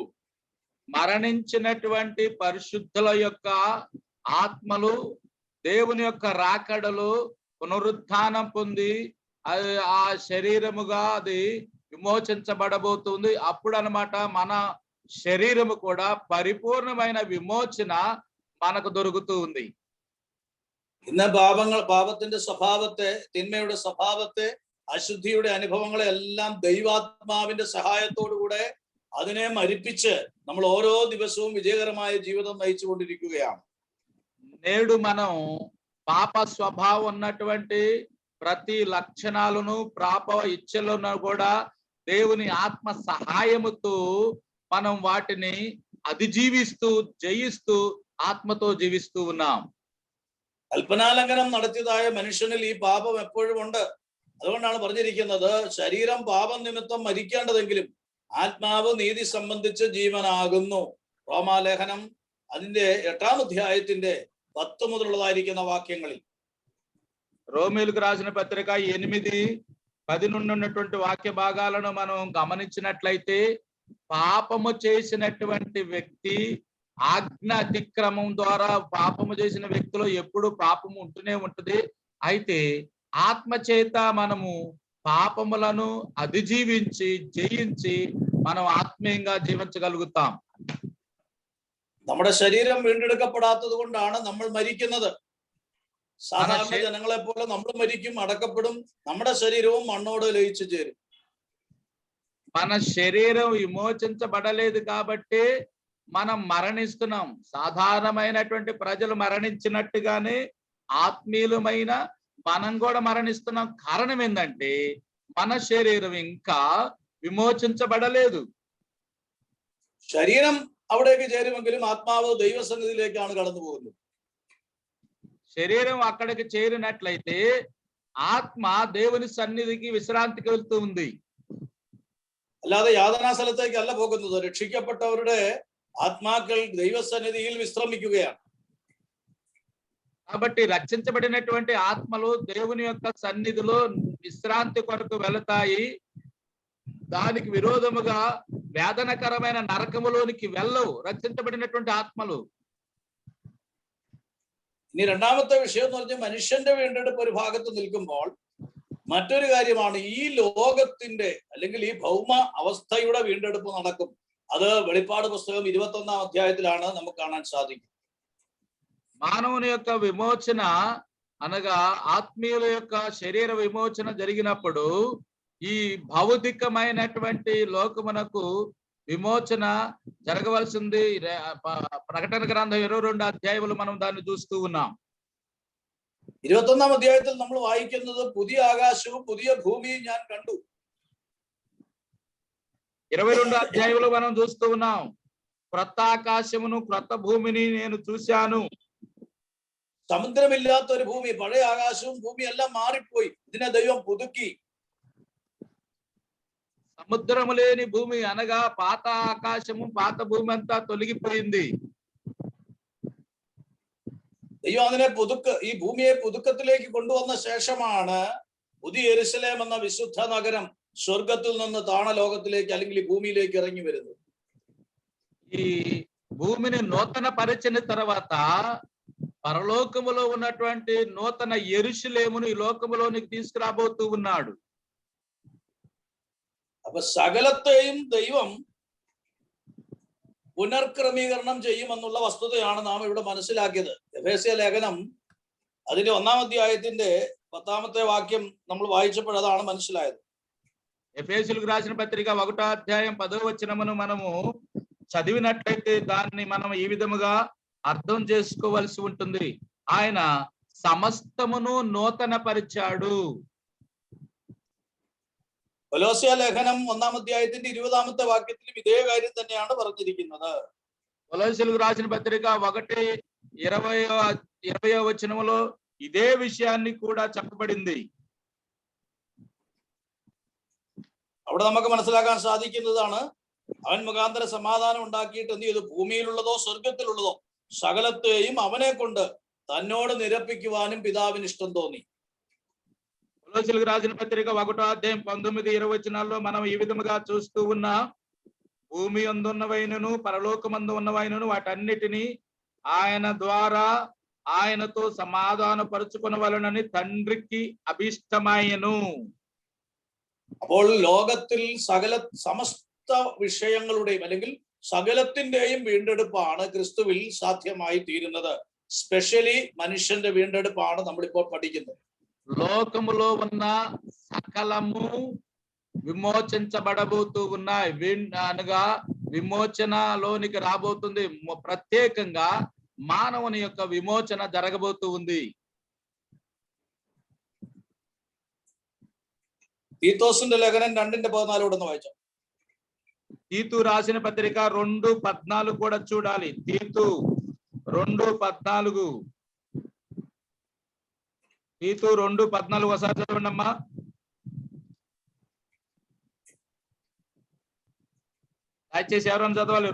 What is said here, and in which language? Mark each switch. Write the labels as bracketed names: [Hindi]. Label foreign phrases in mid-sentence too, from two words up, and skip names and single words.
[Telugu] మరణించినటువంటి పరిశుద్ధుల యొక్క ఆత్మలు దేవుని యొక్క రాకడలు పునరుత్థానం పొంది ఆ శరీరముగా అది విమోచించబడబోతుంది. అప్పుడు అన్నమాట మన శరీరము కూడా పరిపూర్ణమైన విమోచన మనకు దొరుకుతూ ఉంది. [Malayalam] ഇന്ന് പാപത്തിന്റെ സ്വഭാവത്തെ, തിന്മയുടെ സ്വഭാവത്തെ, അശുദ്ധിയുടെ അനുഭവങ്ങളെ എല്ലാം ദൈവാത്മാവിന്റെ സഹായത്തോടുകൂടെ അതിനെ മരിപ്പിച്ച് നമ്മൾ ഓരോ ദിവസവും വിജയകരമായ ജീവിതം നയിച്ചുകൊണ്ടിരിക്കുകയാണ്. [Telugu] నేడు మనం పాప స్వభావం ఉన్నటువంటి ప్రతి లక్షణాలను, పాప ఇచ్చలను కూడా దేవుని ఆత్మ సహాయముతో మనం వాటిని అధిజీవిస్తూ జయిస్తూ ఆత్మతో జీవిస్తూ ఉన్నాం. [Malayalam] കൽപ്പനാലംഘനം നടത്തിയതായ മനുഷ്യനിൽ ഈ പാപം എപ്പോഴും ഉണ്ട്. അതുകൊണ്ടാണ് പറഞ്ഞിരിക്കുന്നത്, ശരീരം പാപം നിമിത്തം മരിക്കേണ്ടതെങ്കിലും ആത്മാവ് നീതി സംബന്ധിച്ച് ജീവനാകുന്നു. റോമാലേഖനം അതിന്റെ 8-ാം അധ്യായത്തിന്റെ 10 മുതലുള്ളതായിരിക്കുന്ന വാക്യങ്ങളിൽ. [Telugu] రోమీయులకు రాసిన పత్రిక 8:10 నుండి ఉన్నటువంటి వాక్య భాగాలను మనం గమనించినట్లయితే, పాపము చేసినటువంటి వ్యక్తి ఆజ్ఞ అతిక్రమం ద్వారా పాపము చేసిన వ్యక్తిలో ఎప్పుడు పాపము ఉంటూనే ఉంటది. అయితే ఆత్మ చేత మనము పాపములను అధిజీవించి జయించి మనం ఆత్మీయంగా జీవించగలుగుతాం. [Malayalam] നമ്മുടെ ശരീരം വീണ്ടെടുക്കപ്പെടാത്തത് കൊണ്ടാണ് നമ്മൾ മരിക്കുന്നത്. സാധാരണ ജനങ്ങളെ പോലെ നമ്മൾ മരിക്കും, അടക്കപ്പെടും, നമ്മുടെ ശരീരവും മണ്ണോട് ലയിച്ചു ചേരും. [Telugu] మన శరీరం విమోచించబడలేదు కాబట్టి మనం మరణిస్తున్నాం. సాధారణమైనటువంటి ప్రజలు మరణించినట్టుగానే ఆత్మీయులమైన మనం కూడా మరణిస్తున్నాం. కారణం ఏంటంటే మన శరీరం ఇంకా విమోచించబడలేదు. [Malayalam] ശരീരം അവിടേക്ക് ചേരുമെങ്കിലും ആത്മാവ് ദൈവസന്നിധിയിലേക്കാണ് കടന്നു പോകുന്നത്. [Telugu] శరీరం అక్కడికి చేరినట్లయితే ఆత్మ దేవుని సన్నిధికి విశ్రాంతికి వెళ్తూ ఉంది. [Malayalam] അല്ലാതെ യാതനാ സ്ഥലത്തേക്കല്ല പോകുന്നത്. രക്ഷിക്കപ്പെട്ടവരുടെ ആത്മാക്കൾ ദൈവസന്നിധിയിൽ വിശ്രമിക്കുകയാണ്. [Telugu] కాబట్టి రక్షించబడినటువంటి ఆత్మలు దేవుని యొక్క సన్నిధిలో విశ్రాంతి కొరకు వెళతాయి. దానికి విరోధముగా వేదనకరమైన నరకములోనికి వెళ్ళవు రక్షించబడినటువంటి ఆత్మలు. [Malayalam] ഇനി രണ്ടാമത്തെ വിഷയം എന്ന് പറഞ്ഞാൽ മനുഷ്യന്റെ വീണ്ടെടുപ്പ് ഒരു ഭാഗത്ത് നിൽക്കുമ്പോൾ മറ്റൊരു കാര്യമാണ് ഈ ലോകത്തിന്റെ അല്ലെങ്കിൽ ഈ ഭൗമ അവസ്ഥയുടെ വീണ്ടെടുപ്പ് നടക്കും. അത് വെളിപ്പാട് പുസ്തകം 21-ാം അധ്യായത്തിലാണ് നമുക്ക് കാണാൻ സാധിക്കും. [Telugu] మానవుని యొక్క విమోచన అనగా ఆత్మీయుల యొక్క శరీర విమోచన జరిగినప్పుడు ఈ భౌతికమైనటువంటి లోకమునకు విమోచన జరగవలసింది. ప్రకటన గ్రంథం 22 అధ్యాయములు మనం దాన్ని చూస్తూ ఉన్నాం. [Malayalam] 21-ാം അധ്യായത്തിൽ നമ്മൾ വായിക്കുന്നത്, പുതിയ ആകാശവും പുതിയ ഭൂമിയും ഞാൻ കണ്ടു. [Telugu] 22 అధ్యాయములు మనం చూస్తూ ఉన్నాం. క్రొత్త ఆకాశమును క్రొత్త భూమిని నేను చూశాను. [Malayalam] സമുദ്രമില്ലാത്ത ഒരു ഭൂമി, പഴയ ആകാശവും ഭൂമിയും എല്ലാം മാറിപ്പോയി. ഇതിനെ ദൈവം പുതുക്കി. [Telugu] సముద్రము లేని భూమి అనగా పాత ఆకాశము పాత భూమి అంతా తొలగిపోయింది. [Malayalam] ദൈവം അതിനെ ഈ ഭൂമിയെ പുതുക്കത്തിലേക്ക് കൊണ്ടുവന്ന ശേഷമാണ് പുതിയ യെരുശലേം എന്ന വിശുദ്ധ നഗരം സ്വർഗത്തിൽ നിന്ന് താണലോകത്തിലേക്ക് അല്ലെങ്കിൽ ഈ ഭൂമിയിലേക്ക് ഇറങ്ങി വരുന്നത്. [Telugu] ఈ భూమిని నూతన పరిచిన తర్వాత పరలోకములో ఉన్నటువంటి నూతన యెరూషలేమును ఈ లోకములోనికి తీసుకురాబోతూ ఉన్నాడు. [Malayalam] അപ്പൊ സകലത്തെയും ദൈവം പുനർക്രമീകരണം ചെയ്യുമെന്നുള്ള വസ്തുതയാണ് നാം ഇവിടെ മനസ്സിലാക്കിയത്. എഫേസ്യ ലേഖനം അതിന്റെ 1-ാം അധ്യായത്തിന്റെ 10-ാമത്തെ വാക്യം നമ്മൾ വായിച്ചപ്പോൾ അതാണ് മനസ്സിലായത്. [Telugu] ఎఫెసీయులకు రాసిన పత్రిక 1వ అధ్యాయం 10వ వచనమును మనము చదివినట్లయితే దాన్ని మనం ఈ విధముగా అర్థం చేసుకోవలసి ఉంటుంది. ఆయన సమస్తమును నూతనపరిచాడు. [Malayalam] കൊലോസ്യ ലേഖനം 1-ാം അധ്യായത്തിന്റെ 20-ാമത്തെ വാക്യത്തിലും ഇതേ കാര്യം തന്നെയാണ് പറഞ്ഞിരിക്കുന്നത്. [Telugu] కొలొస్సీయులకు రాసిన పత్రిక 1:20 వచనములో ఇదే విషయాన్ని కూడా చెప్పబడింది. [Malayalam] അവിടെ നമുക്ക് മനസ്സിലാക്കാൻ സാധിക്കുന്നതാണ്, അവൻ മുഖാന്തര സമാധാനം ഉണ്ടാക്കിയിട്ട് എന്ത് ചെയ്തു? ഭൂമിയിലുള്ളതോ സ്വർഗത്തിലുള്ളതോ സകലത്തെയും അവനെ കൊണ്ട് തന്നോട് നിരപ്പിക്കുവാനും പിതാവിന് ഇഷ്ടം തോന്നി. [Telugu] కొలొస్సీయులకు రాసిన పత్రిక 1:19-20 వచనాల్లో మనం ఈ విధముగా చూస్తూ ఉన్నా, భూమి అందున్నవైనను పరలోకమందు ఉన్నవైనను వాటన్నిటిని ఆయన ద్వారా ఆయనతో సమాధాన పరుచుకొనవలెనని తండ్రికి అభిష్టమాయెను. [Malayalam] അപ്പോൾ ലോകത്തിൽ സമസ്ത വിഷയങ്ങളുടെയും അല്ലെങ്കിൽ സകലത്തിന്റെയും വീണ്ടെടുപ്പാണ് ക്രിസ്തുവിൽ സാധ്യമായി തീരുന്നത്. സ്പെഷ്യലി മനുഷ്യന്റെ വീണ്ടെടുപ്പാണ് നമ്മളിപ്പോൾ പഠിക്കുന്നത്. [Telugu] లోకములో ఉన్న సకలము విమోచించబడబోతూ ఉన్నాయి, అనగా విమోచనలోనికి రాబోతుంది. ప్రత్యేకంగా మానవుని యొక్క విమోచన జరగబోతూ ఉంది. [Malayalam] തീത്തോസിന്റെ ലേഖനം 2:14 വായിച്ചു. [Telugu] తీతు రాసిన పత్రిక 2:14 కూడా చూడాలి. తీతు 2:14 తీతు 2:14 ఒకసారి చదవండి అమ్మా. దయచేసి ఎవరైనా చదవాలి.